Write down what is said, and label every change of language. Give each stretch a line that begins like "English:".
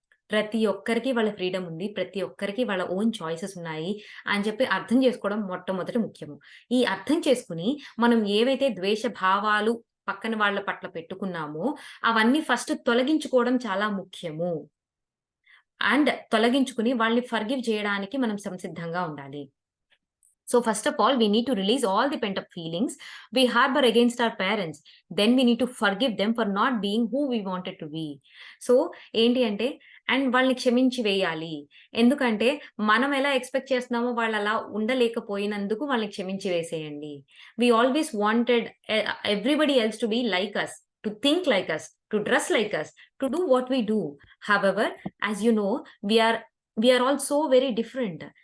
Telugu: ప్రతి ఒక్కరికి వాళ్ళ ఫ్రీడమ్ ఉంది. ప్రతి ఒక్కరికి వాళ్ళ ఓన్ చాయిసెస్ ఉన్నాయి అని చెప్పి అర్థం చేసుకోవడం మొట్టమొదటి ముఖ్యము. ఈ అర్థం చేసుకొని మనం ఏవైతే ద్వేష భావాలు పక్కన వాళ్ళ పట్ల పెట్టుకున్నామో అవన్నీ ఫస్ట్ తొలగించుకోవడం చాలా ముఖ్యము. అండ్ తొలగించుకొని వాళ్ళని ఫర్‌గివ్ చేయడానికి మనం సంసిద్ధంగా ఉండాలి.
English: So first of all, we need to release all the pent up feelings we harbor against our parents. Then we need to forgive them for not being who we wanted to be.
Telugu: So ఏంటి అంటే and వాళ్ళని క్షమించి వేయాలి. ఎందుకంటే మనం ఎలా expect చేస్తున్నామో వాళ్ళు అలా ఉండలేకపోయినందుకు వాళ్ళని క్షమించి వేసేయండి.
English: We always wanted everybody else to be like us, to think like us, to dress like us, to do what we do. However, as you know, we are we are all so very different.